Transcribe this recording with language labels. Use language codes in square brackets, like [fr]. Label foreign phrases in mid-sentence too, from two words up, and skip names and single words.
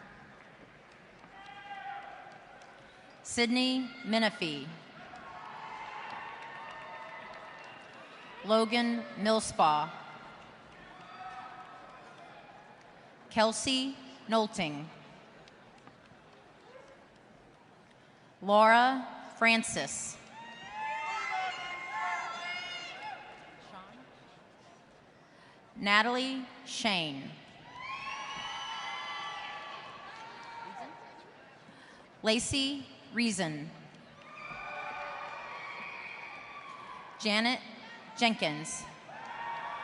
[en] Sydney Menifee. Logan Millspaw. Kelsey Nolting. Laura Francis. Natalie Shane. Lacey Reason. Janet Jenkins.